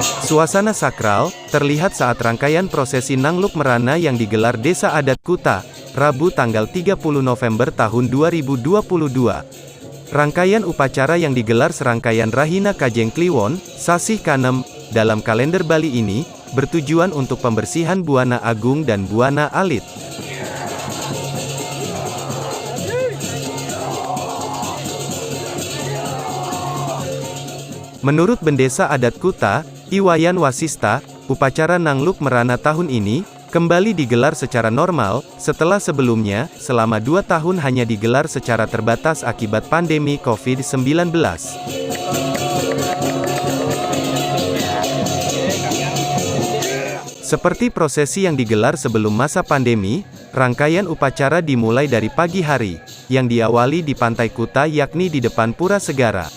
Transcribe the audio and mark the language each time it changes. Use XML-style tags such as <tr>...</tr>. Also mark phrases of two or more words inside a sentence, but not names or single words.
<id>Suasana sakral terlihat saat rangkaian prosesi Nangluk Merana yang digelar Desa Adat Kuta, Rabu tanggal 30 November tahun 2022. Rangkaian upacara yang digelar serangkaian Rahina Kajeng Kliwon, Sasih Kanem, dalam kalender Bali ini, bertujuan untuk pembersihan Buana Agung dan Buana Alit. Menurut Bendesa Adat Kuta, Iwayan Wasista, upacara Nangluk Merana tahun ini kembali digelar secara normal, setelah sebelumnya, selama 2 tahun hanya digelar secara terbatas akibat pandemi COVID-19. Seperti prosesi yang digelar sebelum masa pandemi, rangkaian upacara dimulai dari pagi hari, yang diawali di Pantai Kuta yakni di depan Pura Segara.</id>